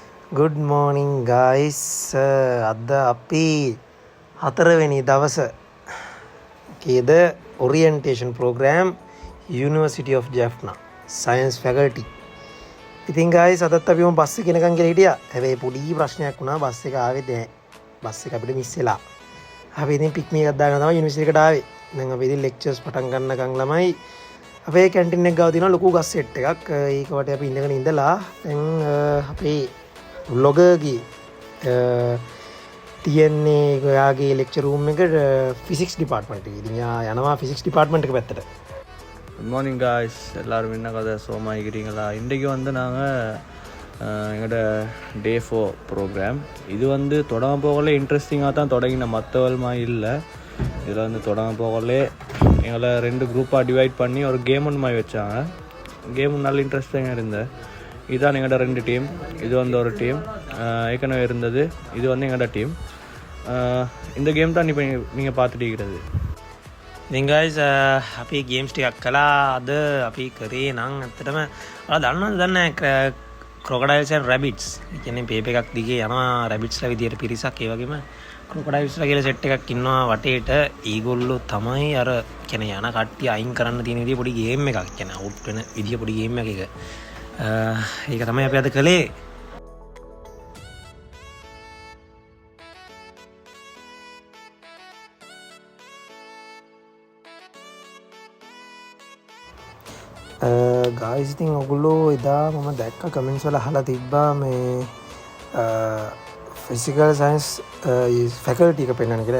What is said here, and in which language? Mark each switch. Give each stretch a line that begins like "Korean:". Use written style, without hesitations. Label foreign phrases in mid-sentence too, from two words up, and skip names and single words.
English: Good morning guys.
Sinhala: අද අපි හතරවෙනි දවස කේද
English: orientation program
Sinhala: University of Jaffna Science Faculty. ඉතින් guys අදත් අපි බස් එකේ යනකම් කියලා හිටියා. හැබැයි පොඩි ප්‍රශ්නයක් වුණා බස් එක ආවේ නැහැ. බස් එක අපිට මිස් වෙලා. අපි ඉතින් පික්නික් එකක් දාගෙන තමයි යුනිවර්සිටි එකට ආවේ. දැන් අපි ඉතින් ලෙක්චර්ස් පටන් ගන්නකම් ළමයි අපේ කැන්ටින් එක ගාව තියෙනවා ලොකු ගස් සෙට් එකක්. ඒක වටේ අපි ඉඳගෙන ඉඳලා දැන් අපේ ලොගගේ තියන්නේ ඔයාගේ ලෙක්චර් රූම් එකට
English: physics department
Sinhala: එකේ. ඉතින් යා යනවා
English: physics department
Sinhala: එක පැත්තට.
English: good morning guys
Tamil: எல்லோரும் என்ன கதை சோமா இருக்கிறீங்களா? இன்றைக்கு வந்து நாங்கள் எங்களோட
English: day 4 program
Tamil: இது வந்து தொடங்க போகலே இன்ட்ரெஸ்டிங்காக தான் தொடங்கின மற்றவள்மா இல்லை. இதில் வந்து தொடங்க போகலே எங்களை 2 குரூப்பாக டிவைட் பண்ணி ஒரு கேம் ஒன்று மாதிரி வச்சாங்க. கேம் நல்ல இன்ட்ரெஸ்டிங்காக இருந்தது. இதுதான் எங்களோட 2 டீம். இது வந்து ஒரு டீம் ஏற்கனவே இருந்தது. இது வந்து எங்களோட டீம். இந்த கேம் தான் இப்போ நீங்கள் பார்த்துட்டு இருக்கிறது.
Sinhala: ඉතින් guys අපි ගේම්ස් ටිකක් කළා. අද අපි කරේ නම් ඇත්තටම ඔයාලා දන්නවද දන්නේ
English: crocodiles and rabbits.
Sinhala: ඒ කියන්නේ පේපර් එකක් දිගේ යනවා rabbitsලා විදියට පිරිසක්. ඒ වගේම crocodilesලා කියලා සෙට් එකක් ඉන්නවා වටේට. ඒගොල්ලෝ තමයි අර කියන්නේ යන කට්ටිය අයින් කරන්න තියෙන විදිය පොඩි ගේම් එකක්. කියන්නේ අවුට් වෙන විදිය පොඩි ගේම් එකක් එක. ඒක තමයි අපි අද කළේ. ගායිස් ඉතින් ඔගොල්ලෝ එදා මම දැක්ක කමෙන්ට්ස් වල අහලා තිබ්බා මේ
English: physical science faculty
Sinhala: එක පෙන්වන්න කියලා.